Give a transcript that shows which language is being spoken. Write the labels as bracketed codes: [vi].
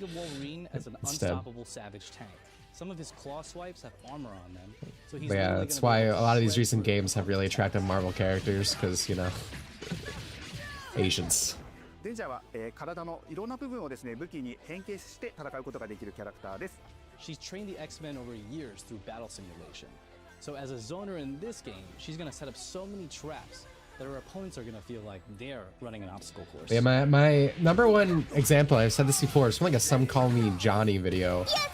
[en] Think of Wolverine as an unstoppable savage tank. Some of his claw swipes have armor on them, so he's Yeah, that's why a lot of these recent games have really attracted Marvel characters, because, you know, Asians. [ja] デンジャーは、体のいろんな部分をですね武器に変形して戦うことができるキャラクターです。 [en] She's trained the X-Men over years through battle simulation. So as a zoner in this game, she's gonna set up so many traps that her opponents are gonna feel like they're running an obstacle course. Yeah, my number one example, I've said this before, it's from like a Some Call Me Johnny video.